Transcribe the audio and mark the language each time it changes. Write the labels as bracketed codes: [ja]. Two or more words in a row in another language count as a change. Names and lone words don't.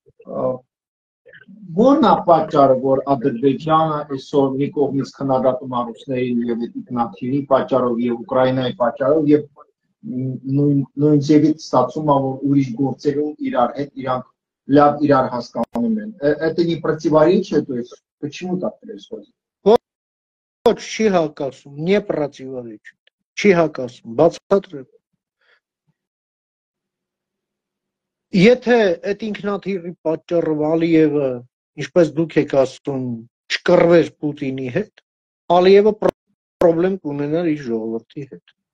[hy] Որն է պատճառը, որ Ադրբեջանը այսօր մի կողմից քննադատում է ռուսներին եւ ինքնաթիռի պատճառով եւ Ուկրաինայի պատճառով եւ նույն ձևից ստացվում է, որ ուրիշ գործերում իրար հետ իրանք լավ իրար հասկանում են։ [ru] Это не противоречие, то есть почему так происходит? [hy] Ոչ, չի հակասում, [ru] не противоречит, [hy] չի հակասում, բացատրեմ։ Եթե այդ ինքնաթիռի պատճառով Ալիևը, ինչպես դուք եք ասում, չկռվեր Պուտինի հետ, Ալիևը պրոբլեմ կունենար իր ժողովրդի հետ։